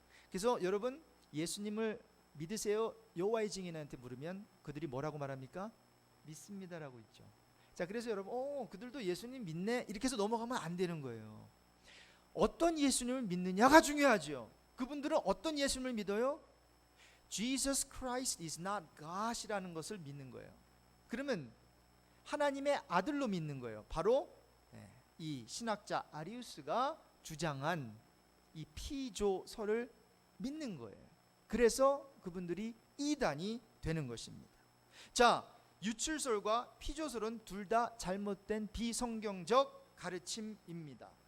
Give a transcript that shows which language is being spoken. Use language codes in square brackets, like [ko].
[ko] 그래서 여러분 예수님을 믿으세요? 여호와의 증인한테 물으면 그들이 뭐라고 말합니까? 믿습니다라고 있죠. 자, 그래서 여러분 그들도 예수님 믿네 이렇게 해서 넘어가면 안 되는 거예요. 어떤 예수님을 믿느냐가 중요하죠. 그분들은 어떤 예수님을 믿어요? [en] Jesus Christ is not God [ko] 이라는 것을 믿는 거예요. 그러면 하나님의 아들로 믿는 거예요. 바로 이 신학자 아리우스가 주장한 이 피조설을 믿는 거예요. 그래서 그분들이 이단이 되는 것입니다. 자, 유출설과 피조설은 둘 다 잘못된 비성경적 가르침입니다.